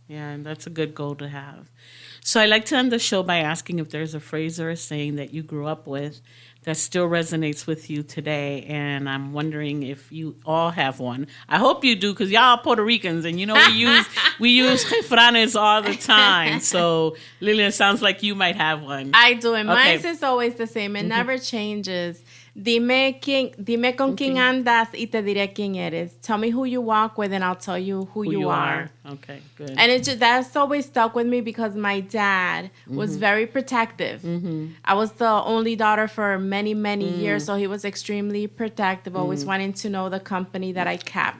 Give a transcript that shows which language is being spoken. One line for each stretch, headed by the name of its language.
English: Yeah, and that's a good goal to have. So I like to end the show by asking if there's a phrase or a saying that you grew up with that still resonates with you today, and I'm wondering if you all have one. I hope you do, because y'all Puerto Ricans, and we use refranes all the time. So Lillian, sounds like you might have one. I do, and Okay. mine is always the same. It never changes.
Spanish: Dime con quién andas y te diré quién eres.
English: Tell me who you walk with, and I'll tell you who you are. Okay, good. And that's always stuck with me because my dad was very protective. I was the only daughter for many, many years, so he was extremely protective, always wanting to know the company that I kept.